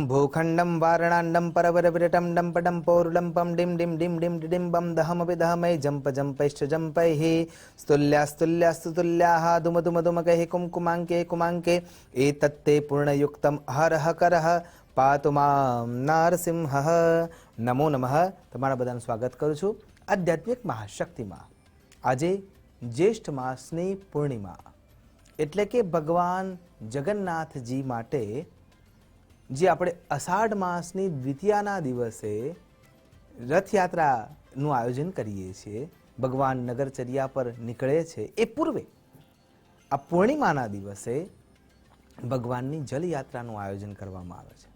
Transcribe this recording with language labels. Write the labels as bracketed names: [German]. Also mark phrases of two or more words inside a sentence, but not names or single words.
[Sanskrit] भूखंडम वारणांडम परवरविरटम डंपडम पौरुडंपम डिम डिम डिम डिम डिडिम्बम दहमपि दहमय जंप जंपैश्च जंपैः स्तुल्यास्तुल्यास्तु तुल्याः दुम दुम दुमकैः कुमकुमाङ्के कुमाङ्के एतत्ते पूर्णयुक्तम् अहरः करः पातु मां नारसिंहः। नमो नमः। [Gujarati] તમારા બધાનું સ્વાગત કરું છું આધ્યાત્મિક મહાશક્તિમાં। આજે જ્યેષ્ઠ માસની પૂર્ણિમા એટલે કે ભગવાન જગન્નાથજી માટે જે આપણે અષાઢ માસની દ્વિતીયાના દિવસે રથયાત્રાનું આયોજન કરીએ છીએ, ભગવાન નગરચર્યા પર નીકળે છે એ પૂર્વે આ પૂર્ણિમાના દિવસે ભગવાનની જલયાત્રાનું આયોજન કરવામાં આવે છે।